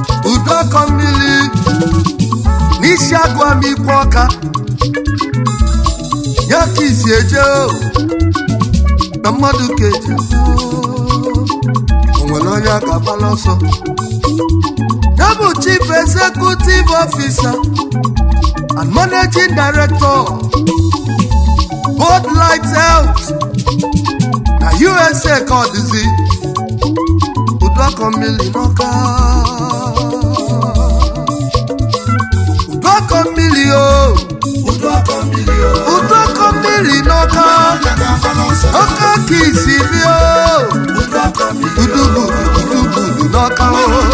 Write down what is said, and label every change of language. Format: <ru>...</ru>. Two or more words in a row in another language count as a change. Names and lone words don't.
<ig>Udu aka mmiri n'isi agụ amikwu ọka. Ya ka isi eje o. Na mmadụ ka eje. O nwere onye a ga-agbala ọsọ. Ya bụ</ig> <en>Chief Executive Officer and Managing Director,</en> <ig>Bud Light Health, na U S A ka ọ dịzi. Udu aka mmiri n'ọka. Udu aka mmiri o. Udu aka mmiri n'ọka. Ọka ka isi bi o. Udu bụ, udu bụ, udu n'ọka o.</ig>